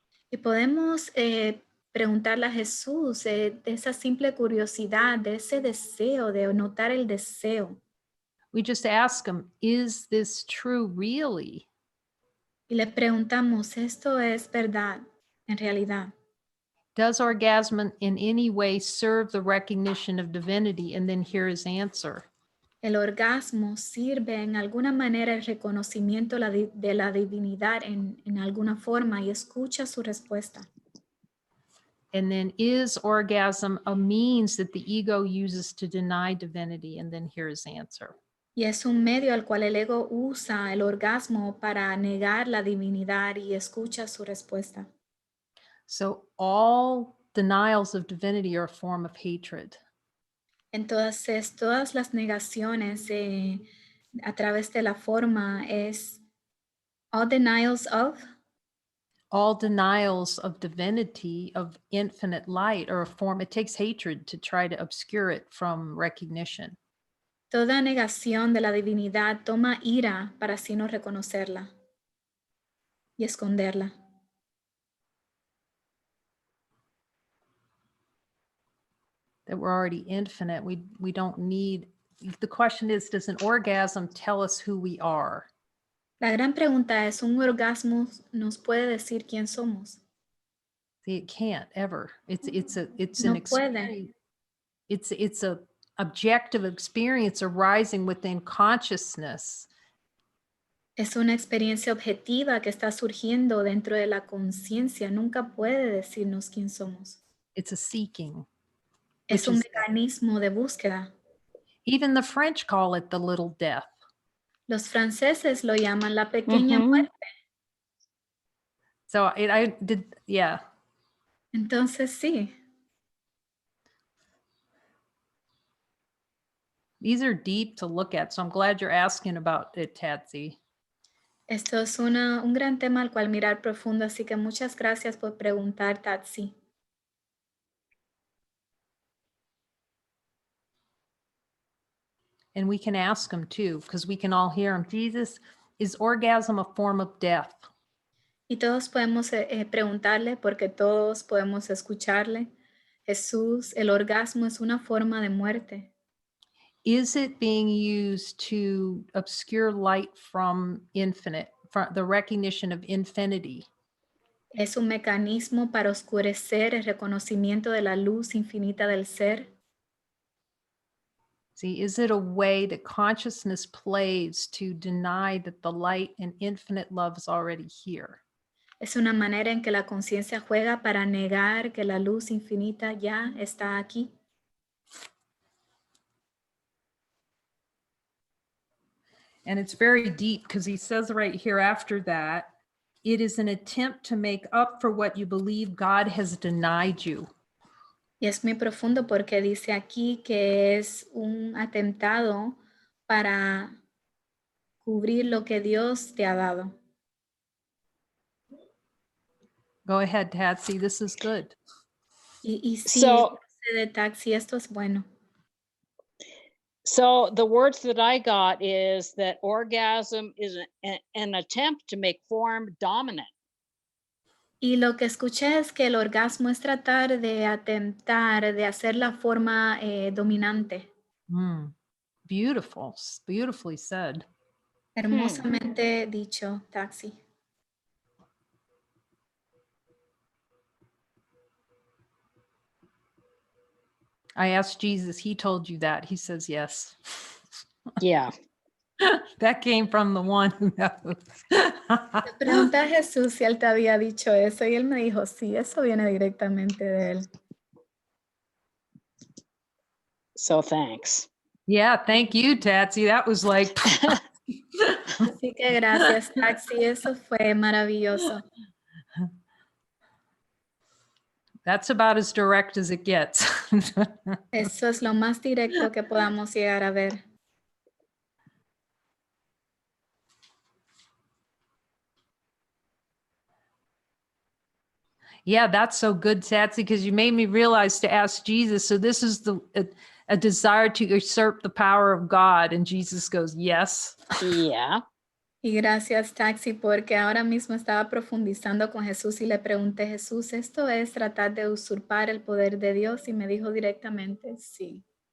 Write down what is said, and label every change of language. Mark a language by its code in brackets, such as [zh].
[es] Y podemos preguntarle a Jesús de esa simple curiosidad, de ese deseo, de notar el deseo. [en] We just ask him, is this true really? [es] Y le preguntamos, ¿esto es verdad en realidad? [en] Does orgasm in any way serve the recognition of divinity? And then here his answer. [es] El orgasmo sirve en alguna manera el reconocimiento de la divinidad en alguna forma y escucha su respuesta. [en] And then is orgasm a means that the ego uses to deny divinity? And then here his answer. [es] Y es un medio al cual el ego usa el orgasmo para negar la divinidad y escucha su respuesta. [en] So all denials of divinity are a form of hatred. [es] Entonces, todas las negaciones a través de la forma es [en] all denials of. All denials of divinity, of infinite light, are a form. It takes hatred to try to obscure it from recognition. [es] Toda negación de la divinidad toma ira para así no reconocerla y esconderla. [en] That we're already infinite. We don't need, the question is, does an orgasm tell us who we are? [es] La gran pregunta es, ¿un orgasmo nos puede decir quién somos? [en] See, it can't ever. It's [es] No [en] an [es] puede. [en] experience. It's a objective experience arising within consciousness. [es] Es una experiencia objetiva que está surgiendo dentro de la conciencia. Nunca puede decirnos quién somos. [en] It's a seeking. [es] Es un is- mecanismo de búsqueda. [en] Even the French call it the little death. [es] Los franceses lo llaman la pequeña muerte. [en] So I did, yeah. [es] Entonces sí, [en] These are deep to look at. So I'm glad you're asking about it, Tatsy. [es] esto es un gran tema al cual mirar profundo, así que muchas gracias por preguntar, Tatsi. [en] And we can ask him too, because we can all hear him. Jesus, is orgasm a form of death? [es] Y todos podemos preguntarle porque todos podemos escucharle. Jesús, el orgasmo es una forma de muerte. [en] Is it being used to obscure light from infinite, from the recognition of infinity? [es] Es un mecanismo para oscurecer el reconocimiento de la luz infinita del ser. [en] See, is it a way that consciousness plays to deny that the light and infinite love is already here? [es] Es una manera en que la conciencia juega para negar que la luz infinita ya está aquí. [en] And it's very deep because he says right here after that, it is an attempt to make up for what you believe God has denied you. [es] Y es muy profundo porque dice aquí que es un atentado para cubrir lo que Dios te ha dado. [en] Go ahead, Tatsy, this is good. [es] Y sí, [en] So- [es] de taxi, esto es bueno. [en] So the words that I got is that orgasm is an attempt to make form dominant. [es] Y lo que escuché es que el orgasmo es tratar de atentar, de hacer la forma dominante. [en] Beautiful, beautifully said. [es] Hermosamente dicho, taxi. [en] I asked Jesus, he told you that. He says yes. Yeah. That came from the one who knows. [es] Le pregunté a Jesús si él te había dicho eso y él me dijo, sí, eso viene directamente de él. [en] So thanks. Yeah, thank you, Tatsy. That was like, [es] Así que gracias, taxi, eso fue maravilloso. [en] that's about as direct as it gets. [es] Eso es lo más directo que podamos llegar a ver. [en] Yeah, that's so good, Tatsy, because you made me realize to ask Jesus. So this is a desire to usurp the power of God. And Jesus goes, yes. Yeah. [es] Y gracias, taxi, porque ahora mismo estaba profundizando con Jesús y le pregunté, Jesús, ¿esto es tratar de usurpar el poder de Dios? Y me dijo directamente, sí.